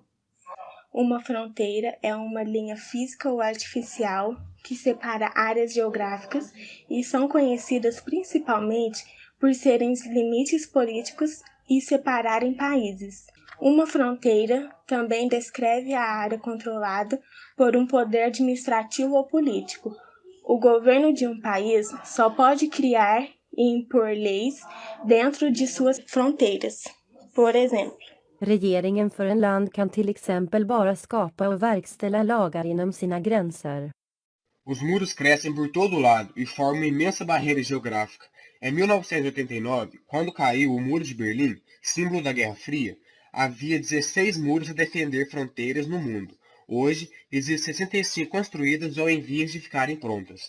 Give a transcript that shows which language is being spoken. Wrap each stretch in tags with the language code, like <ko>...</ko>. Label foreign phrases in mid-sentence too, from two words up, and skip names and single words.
<pt>Uma fronteira é uma linha física ou artificial que separa áreas geográficas e são conhecidas principalmente por serem limites políticos e separarem países. Uma fronteira também descreve a área controlada por um poder administrativo ou político. O governo de um país só pode criar e impor leis dentro de suas fronteiras. Por exemplo,</pt> <sv>Regeringen för en land kan till exempel bara skapa och verkställa lagar inom sina gränser.</sv> <pt>Os muros crescem por todo lado e formam uma imensa barreira geográfica. Em 1989, quando caiu o Muro de Berlim, símbolo da Guerra Fria, havia 16 muros a defender fronteiras no mundo. Hoje, existem 65 construídas ou em vias de ficarem prontas.</pt>